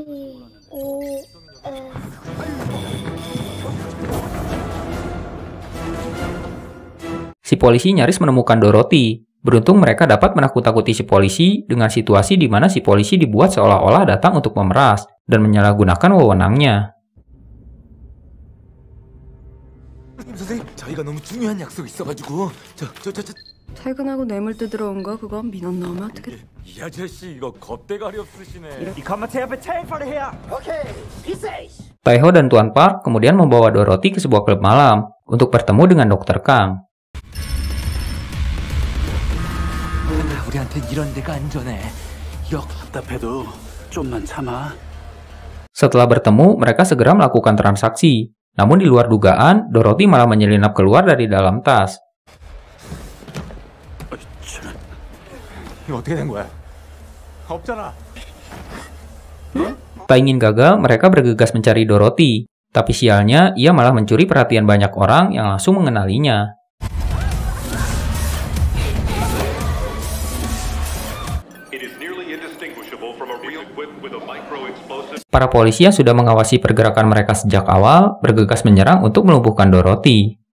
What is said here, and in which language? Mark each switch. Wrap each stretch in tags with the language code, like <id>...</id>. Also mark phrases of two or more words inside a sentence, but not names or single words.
<id>Si polisi nyaris menemukan Dorothy. Beruntung mereka dapat menakut-takuti si polisi dengan situasi di mana si polisi dibuat seolah-olah datang untuk memeras dan menyalahgunakan wewenangnya.</id> <ko>퇴근하고 뇌물 뜯으러 온 거 그거 민원 나오면 어떡해? 이 아저씨 이거 겁대가리 없으시네. 이 가마 제 앞에 체인파를 해야. 오케이, 비세이.</ko> <id>Taeho dan Tuan Park kemudian membawa Dorothy ke sebuah klub malam untuk bertemu dengan Dr. Kang.</id> <ko>우리한테 이런 데가 안전해. 답답해도 좀만 참아.</ko> <id>Setelah bertemu, mereka segera melakukan transaksi. Namun di luar dugaan, Dorothy malah menyelinap keluar dari dalam tas.</id> <ko>이거 어떻게 된 거야? 없잖아.</ko> <id>Tak ingin gagal, mereka bergegas mencari Dorothy. Tapi sialnya, ia malah mencuri perhatian banyak orang yang langsung mengenalinya. Para polisi yang sudah mengawasi pergerakan mereka sejak awal bergegas menyerang untuk melumpuhkan Dorothy.</id>